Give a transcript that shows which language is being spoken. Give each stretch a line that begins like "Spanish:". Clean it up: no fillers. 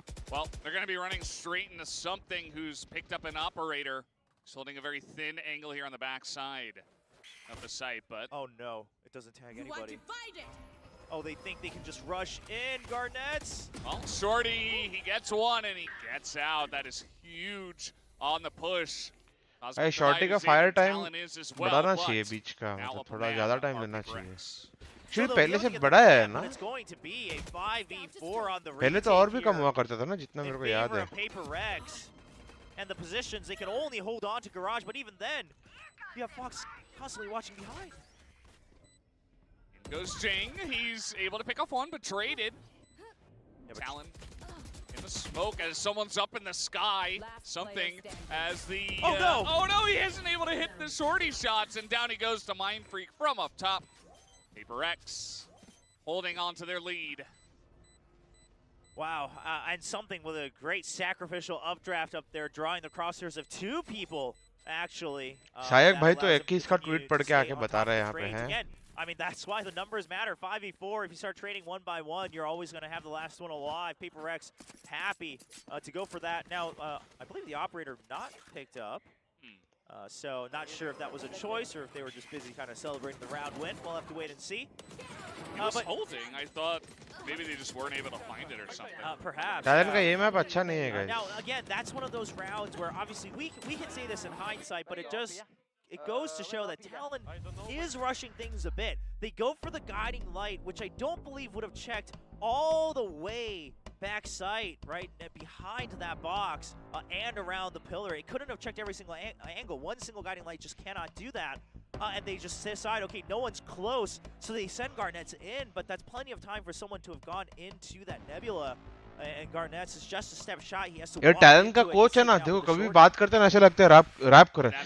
English: Well, they're going to be running straight into something who's picked up an operator. He's holding a very thin angle here on the backside of the site, but... Oh, no. It doesn't tag anybody. Oh, they think they can just rush in, Garnets. Well, Shorty, he gets one, and he gets out. That is huge on the push.
Hindi: Hey, Shorty का fire time बढ़ाना चाहिए बीच का, मतलब थोड़ा ज़्यादा time लेना चाहिए. Actually पहले से बड़ा है ना? पहले तो और भी कम हुआ करता था ना, जितना मेरे को याद है.
English: And the positions, they can only hold on to Garage, but even then, you have Fox constantly watching behind. In goes Jing. He's able to pick off one, but traded. Talon in the smoke as someone's up in the sky. Something as the... Oh no, he isn't able to hit the shorty shots, and down he goes to Mind Freak from up top. PRX holding on to their lead. Wow, and something with a great sacrificial updraft up there, drawing the crosshairs of 2 people, actually.
Hindi: शायक भाई तो 21 का tweet पढ़ के आके बता रहा है यहाँ पे हैं.
English: I mean, that's why the numbers matter. 5v4, if you start trading 1 by 1, you're always going to have the last one alive. PRX happy to go for that. Now, I believe the operator not picked up. So not sure if that was a choice or if they were just busy kind of celebrating the round win. We'll have to wait and see. He was holding. I thought maybe they just weren't able to find it or something. Perhaps.
Hindi: Talon का ये map अच्छा नहीं है guys.
English: Now, again, that's one of those rounds where obviously we can say this in hindsight, but it goes to show that Talon is rushing things a bit. They go for the guiding light, which I don't believe would have checked all the way back sight, right, behind that box and around the pillar. It couldn't have checked every single angle. One single guiding light just cannot do that. And they just decide, okay, no one's close, so they send Garnets in, but that's plenty of time for someone to have gone into that nebula. And Garnets is just a step shy. He has to.
Hindi: ये Talon का coach है ना, देखो कभी बात करते हैं ऐसे लगता है रैप करे.